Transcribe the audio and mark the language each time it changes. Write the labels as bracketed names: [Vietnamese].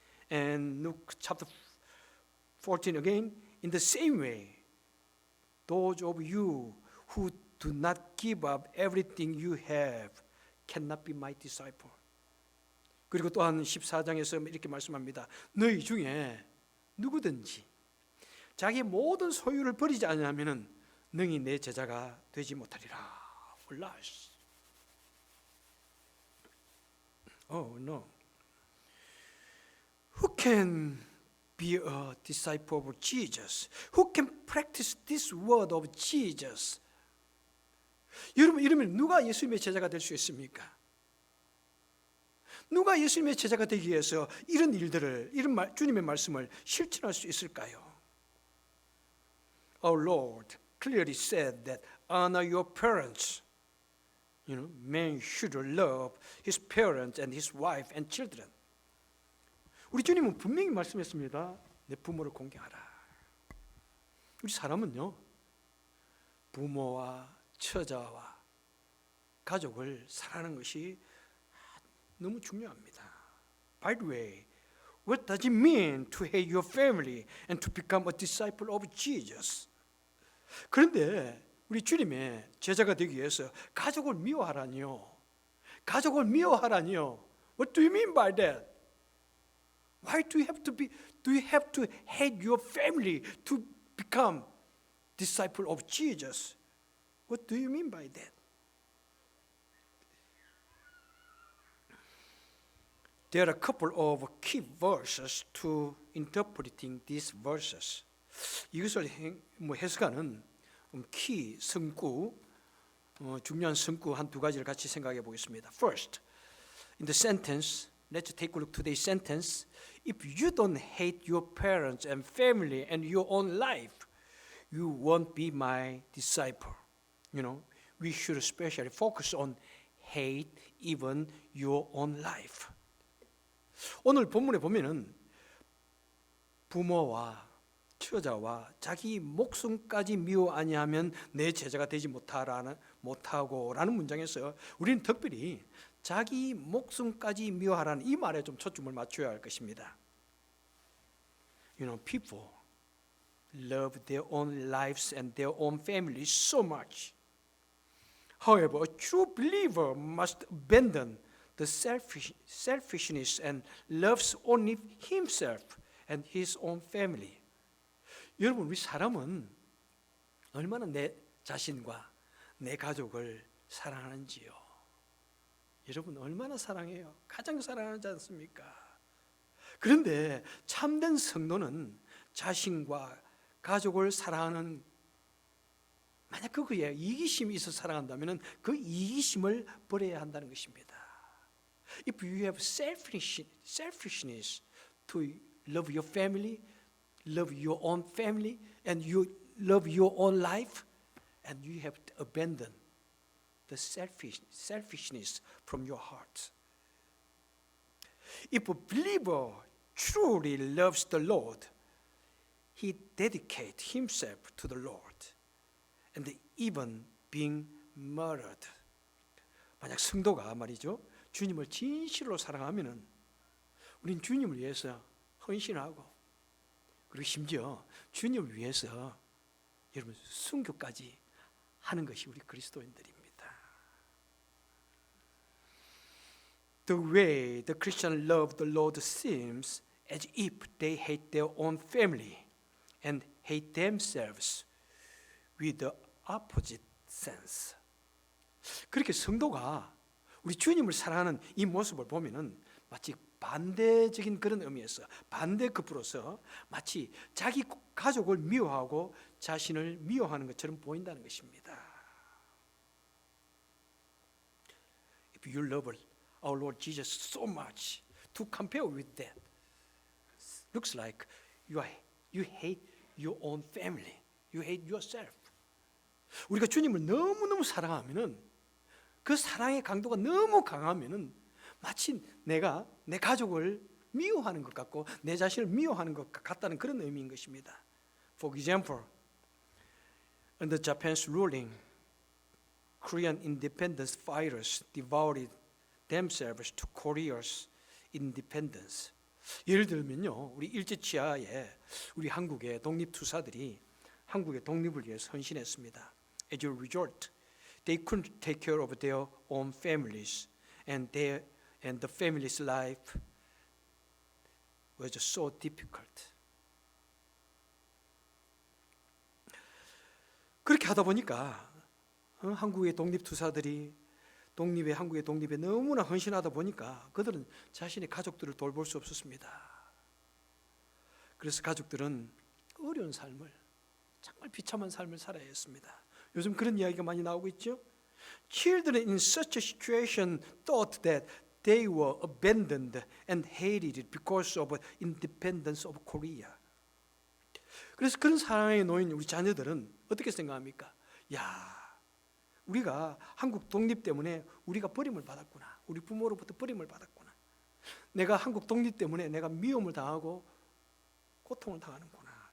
[English] And Luke chapter 14 again, in the same way, those of you who do not give up everything you have cannot be my disciple. [Korean] 그리고 또한 14장에서 이렇게 말씀합니다. 너희 중에 누구든지 자기 모든 소유를 버리지 않으면은 너희 내 제자가 되지 못하리라. [English] Alas. Oh no. Who can be a disciple of Jesus? Who can practice this word of Jesus? [Korean] 여러분 이러면 누가 예수님의 제자가 될 수 있습니까? 누가 예수님의 제자가 되기 위해서 이런 일들을 이런 주님의 말씀을 실천할 수 있을까요? [English] Our Lord clearly said that honor your parents. Man should love his parents and his wife and children. [Korean] 우리 주님은 분명히 말씀했습니다. 내 부모를 공경하라. 우리 사람은요, 부모와 처자와 가족을 사랑하는 것이 너무 중요합니다. [English] By the way, What does it mean to hate your family and to become a disciple of Jesus? [Korean] 그런데 우리 주님의 제자가 되기 위해서 가족을 미워하라니요. 가족을 미워하라니요. [English] What do you mean by that? Why do you have to hate your family to become disciple of Jesus? What do you mean by that? There are a couple of key verses to interpreting these verses. [Korean] 이것을 해석하는 키 성구, 중요한 성구 한 두 가지를 같이 생각해 보겠습니다. [English] First, in the sentence, let's take a look to the sentence. If you don't hate your parents and family and your own life, you won't be my disciple. You know, we should especially focus on hate even your own life. [Korean] 오늘 본문에 보면은 부모와 처자와 자기 목숨까지 미워 아니하면 내 제자가 되지 못하고라는 문장에서 우리는 특별히 자기 목숨까지 미워하라는 이 말에 좀 초점을 맞춰야 할 것입니다. [English] You know, people love their own lives and their own families so much. However, a true believer must abandon the selfishness and loves only himself and his own family. [Korean] 여러분, 우리 사람은 얼마나 내 자신과 내 가족을 사랑하는지요. 여러분 얼마나 사랑해요? 가장 사랑하지 않습니까? 그런데 참된 성도는 자신과 가족을 사랑하는, 만약 그거에 이기심이 있어 사랑한다면 그 이기심을 버려야 한다는 것입니다. [English] If you have selfishness to love your family, love your own family, and you love your own life, and you have to abandon the selfishness from your heart. If a believer truly loves the Lord, he dedicates himself to the Lord, and even being murdered. [Korean] 만약 성도가 말이죠, 주님을 진실로 사랑하면은 우린 주님을 위해서 헌신하고, 그리고 심지어 주님을 위해서 여러분 순교까지 하는 것이 우리 그리스도인들입니다. [English] The way the Christians love the Lord seems as if they hate their own family and hate themselves with the opposite sense. [Korean] 그렇게 성도가 우리 주님을 사랑하는 이 모습을 보면은 마치 반대적인 그런 의미에서 반대급으로서 마치 자기 가족을 미워하고 자신을 미워하는 것처럼 보인다는 것입니다. [English] If you love our Lord Jesus so much, to compare with that, looks like you hate your own family, you hate yourself. [Korean] 우리가 주님을 너무너무 사랑하면은 그 사랑의 강도가 너무 강하면은 마치 내가 내 가족을 미워하는 것 같고 내 자신을 미워하는 것 같다는 그런 의미인 것입니다. [English] For example, under Japan's ruling, Korean independence fighters devoted themselves to Korea's independence. [Korean] 예를 들면요, 우리 일제치하에 우리 한국의 독립투사들이 한국의 독립을 위해 헌신했습니다. [English] As a result, they couldn't take care of their own families, and the family's life was so difficult. [Korean] 그렇게 하다 보니까 한국의 독립투사들이 한국의 독립에 너무나 헌신하다 보니까 그들은 자신의 가족들을 돌볼 수 없었습니다. 그래서 가족들은 어려운 삶을, 정말 비참한 삶을 살아야 했습니다. 요즘 그런 이야기가 많이 나오고 있죠. [English] Children in such a situation thought that they were abandoned and hated because of independence of Korea. [Korean] 그래서 그런 상황에 놓인 우리 자녀들은 어떻게 생각합니까? 야, 우리가 한국 독립 때문에 우리가 버림을 받았구나. 우리 부모로부터 버림을 받았구나. 내가 한국 독립 때문에 내가 미움을 당하고 고통을 당하는구나.